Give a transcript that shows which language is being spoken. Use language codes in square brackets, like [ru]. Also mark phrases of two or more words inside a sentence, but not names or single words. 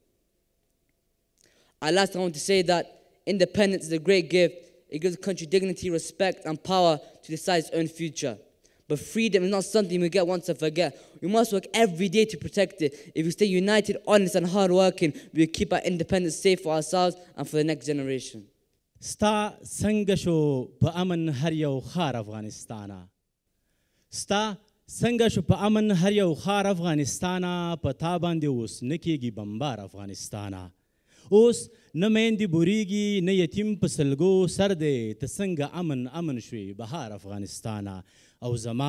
[en] Last, I want to say that independence is a great gift. It gives the country dignity, respect, and power to decide its own future. But freedom is not something we get once and forget. We must work every day to protect it. If we stay united, honest, and hardworking, we will keep our independence safe for ourselves and for the next generation. [ps] ستا څنګه شو په امن هر یو خار افغانستانه ستا څنګه شو په امن هر یو خار افغانستانه په تا باندې اوس نه کېږي بمبار افغانستانه اوس نه میندې بورېږي نه یتیم په سلګو سر دی ته څنګه امن شوې بهار افغانستانه او زما